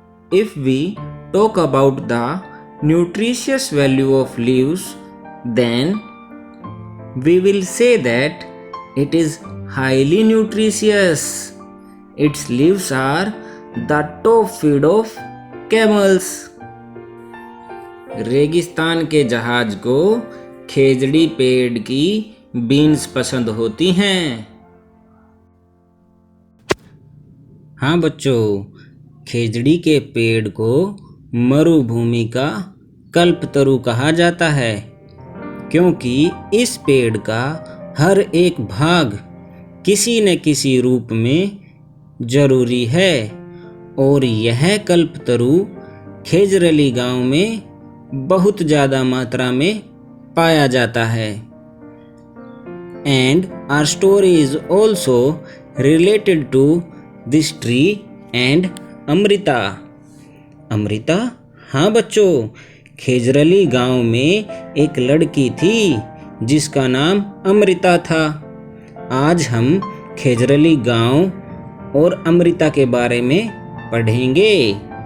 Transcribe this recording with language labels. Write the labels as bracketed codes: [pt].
[en] If we talk about the nutritious value of leaves, then we will say that it is highly nutritious. Its leaves are the top feed of camels. [hi] रेगिस्तान के जहाज को खेजड़ी पेड़ की beans पसंद होती हैं। हाँ बच्चों, खेजड़ी के पेड़ को मरुभूमि का कल्पतरु कहा जाता है, क्योंकि इस पेड़ का हर एक भाग किसी न किसी रूप में जरूरी है और यह कल्पतरु खेजरली गांव में बहुत ज़्यादा मात्रा में पाया जाता है। [en] And our story is also related to this tree and Amrita. [hi] Amrita? हाँ बच्चों, खेजरली गांव में एक लड़की थी जिसका नाम अमृता था। आज हम खेजरली गांव और अमृता के बारे में पढ़ेंगे।